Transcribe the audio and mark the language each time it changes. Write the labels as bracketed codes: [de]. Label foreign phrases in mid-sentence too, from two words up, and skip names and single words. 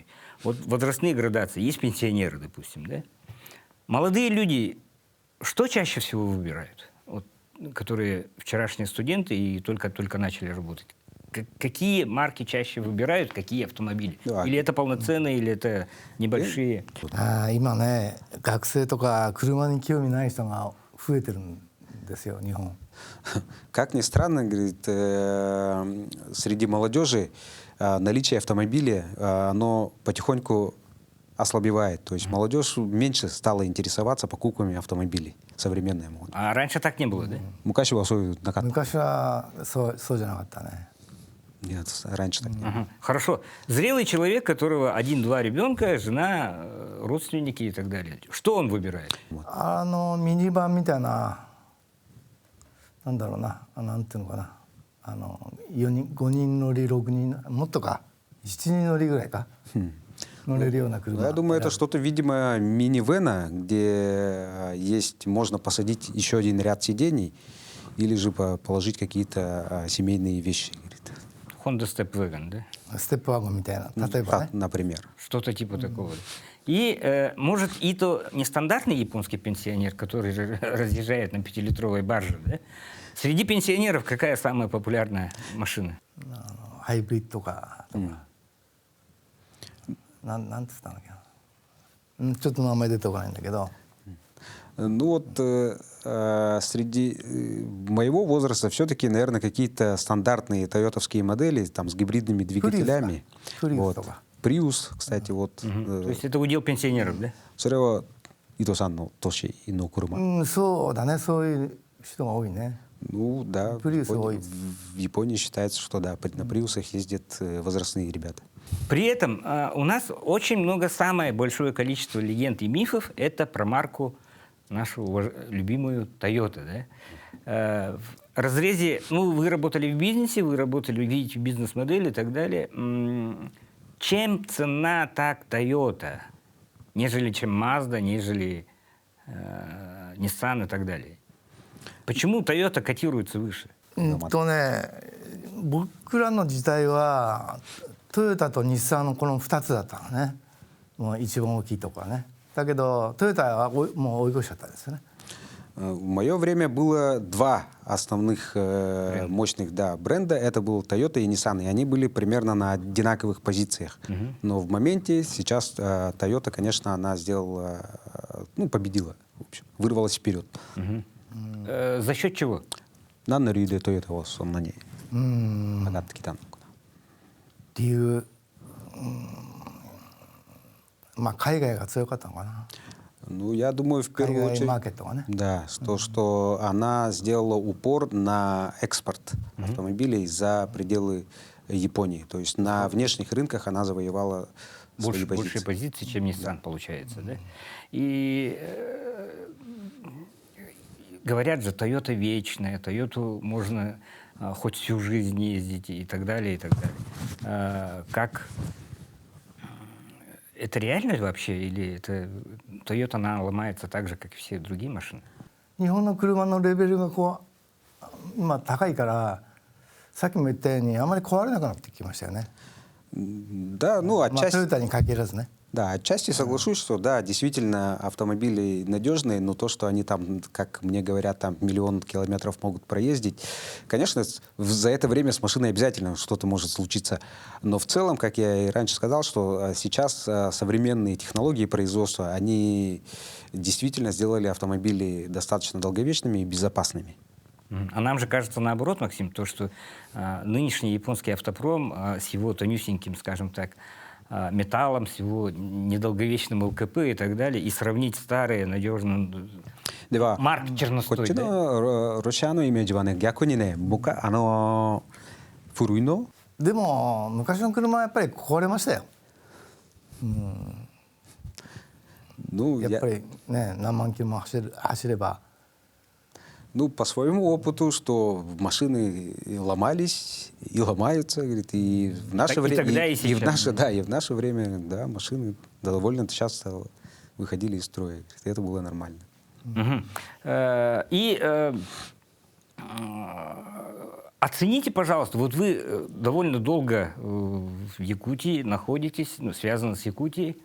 [ru] Вот возрастные градации. Есть пенсионеры, допустим. Да? Молодые люди что чаще всего выбирают? Вот, которые вчерашние студенты и только начали работать. Какие марки чаще выбирают, какие автомобили? Да. Или это полноценные, или это небольшие? [ja] 今ね学生とか車に興味ない人が増えてるんですよ日本。 [ru] Как ни странно, говорит, среди молодежи наличие автомобиля, оно потихоньку ослабевает. То есть молодежь меньше стала интересоваться покупками автомобилей современной моды. А раньше так не было, да? [ja] 昔はそういうなかった。昔はそうじゃなかったね。 [ru] Нет, раньше так не было. Ага. Хорошо. Зрелый человек, которого 1-2 ребенка, жена, родственники и так далее. Что он выбирает? [ja] ミニバンみたいななんだろうななんていうのかな4人5人乗り6人もっとか7人乗りぐらいか乗れるような車。 [ru] Я думаю, это что-то, видимо, минивэна, где можно посадить еще один ряд сидений или же положить какие-то семейные вещи. Honda Step Wagon, да? [ja] ステップワゴンみたいな例えばね。 [ru] Например. Что-то типа такого. И, может, Ито не стандартный японский пенсионер, который разъезжает на 5-литровой барже, да? Среди пенсионеров какая самая популярная машина? [ja] ハイブリッドカーとか、なんつったんだっけな、ちょっと名前出てこないんだけど。 [ru] Ну вот среди моего возраста все-таки, наверное, какие-то стандартные тойотовские модели там с гибридными двигателями. Вот. Prius, кстати, вот. То есть это удел пенсионеров, да? [ja] それは伊藤さんの年の車。そうだね、そういう人が多いね。 [ru] Ну да, Prius в Японии считается, что да, на приусах ездят возрастные ребята. При этом у нас очень много, самое большое количество легенд и мифов это про марку нашу любимую Toyota. Да? В разрезе, вы работали в бизнесе, вы работали, видите бизнес-модели и так далее. Чем цена так Toyota, нежели чем Mazda, нежели Nissan и так далее? Почему Toyota котируется выше? [ja] 僕らの時代はトヨタと日産のこの2つだったのね、もう一番大きいところはね。だけどトヨタはもう追い越しちゃったんですよね。 [ru] В мое время было два основных мощных бренда. Это был Toyota и Nissan. И они были примерно на одинаковых позициях. Но в моменте сейчас Toyota, конечно, она сделала, победила. В общем, вырвалась вперед. За счет чего? [ja] 何の理由でトヨタはそんなに上がってきたのかな。理由、海外が強かったのかな。 [ru] Я думаю, в первую [ja] 海外 [ru] очередь, [ja] マーケットがね。 [ru] да, то, что она сделала упор на экспорт автомобилей за пределы Японии. То есть на внешних рынках она завоевала свои Большие позиции. позиции, чем Nissan, получается, да? И говорят же, Toyota вечная, Toyota можно хоть всю жизнь ездить и так далее, и так далее. Как это реально вообще, или это Toyota, она ломается так же, как и все другие машины? [ja] 日本の車のレベルが今高いから、さっきも言ったようにあまり壊れなくなってきましたよね。 [ru] Да, [ja] ト [ru] отчасти, [ja] ヨタに限らずね。 [ru] да, отчасти соглашусь, что да, действительно автомобили надежные, но то, что они там, как мне говорят, там миллион километров могут проездить, конечно, за это время с машиной обязательно что-то может случиться. Но в целом, как я и раньше сказал, что сейчас современные технологии производства, они действительно сделали автомобили достаточно долговечными и безопасными. А нам же кажется наоборот, Максим, то, что нынешний японский автопром с его тонюсеньким, скажем так, металлом, с его недолговечным ЛКП и так далее, и сравнить старые надежные марки [ja] こっ [ru] черностой. [ja] ちのロシアのイメージはね、逆にね、古いのでも昔の車はやっぱり壊れましたよ。やっぱりね、何万キロも走れば。 [ru] по своему опыту, что машины ломались и ломаются, говорит, и в наше время, и в наше время, да, машины довольно часто выходили из строя. Это было нормально. Оцените, пожалуйста, вот вы довольно долго в Якутии находитесь, связаны с Якутией.